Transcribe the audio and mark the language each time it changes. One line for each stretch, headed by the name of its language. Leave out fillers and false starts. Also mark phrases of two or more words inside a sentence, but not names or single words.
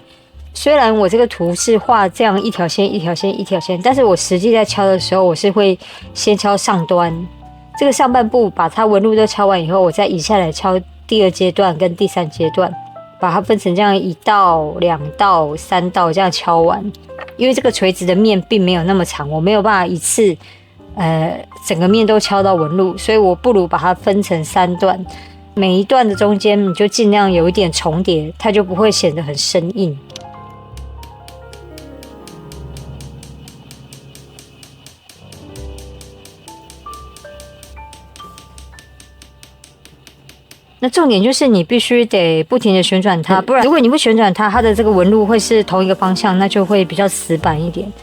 Chinese: 雖然我這個圖是畫這樣一條線一條線一條線，但是我實際在敲的時候，我是會先敲上端這個上半部，把它紋路都敲完以後，我再移下來敲第2階段跟第3階段，把它分成這樣1道、2道、3道這樣敲完。因為這個錘子的面並沒有那麼長，我沒有辦法一次整個面都敲到紋路，所以我不如把它分成3段，每一段的中間你就盡量有一點重疊，它就不會顯得很生硬。那重點就是你必須得不停的旋轉它，不然如果你不旋轉它，它的這個紋路會是同一個方向，那就會比較死板一點。